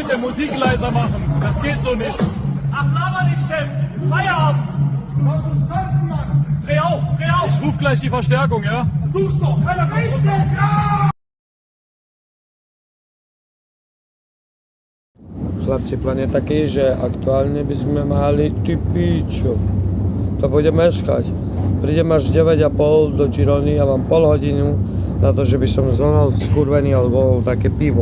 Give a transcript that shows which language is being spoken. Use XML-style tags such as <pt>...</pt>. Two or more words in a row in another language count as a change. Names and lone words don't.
<de>Musik leiser machen. Das geht so nicht. Ach, laber nicht, Chef. Feierabend. Lass uns tanzen, Mann! Dreh auf, dreh auf. Ich ruf gleich die Verstärkung, ja? Versuch's doch! Keiner kommt runter! Ja!</de> <sk>Chlapci, plán je taký, že aktuálne by sme mali ty pičo. To bude meškať. Prídem až 9:30 do Girony a mám pol hodinu na to, že by som zlomil skurvený alebo také pivo.</sk>